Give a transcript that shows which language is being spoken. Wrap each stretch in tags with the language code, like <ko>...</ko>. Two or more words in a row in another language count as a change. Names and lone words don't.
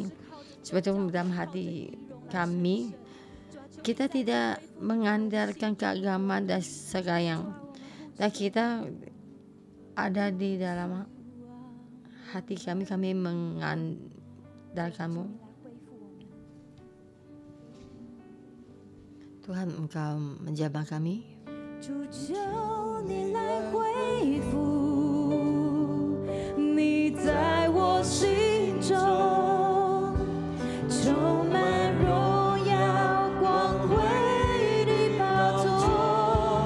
<id>Sebetulnya dalam hati kami, kita tidak mengandalkan keagamaan dan segala yang, dan kita ada di dalam hati kami mengandalkan-Mu. Tuhan, Engkau menjamah kami.</id> <zh>主求你来恢复，你在我心中充满荣耀光辉的宝座。</zh>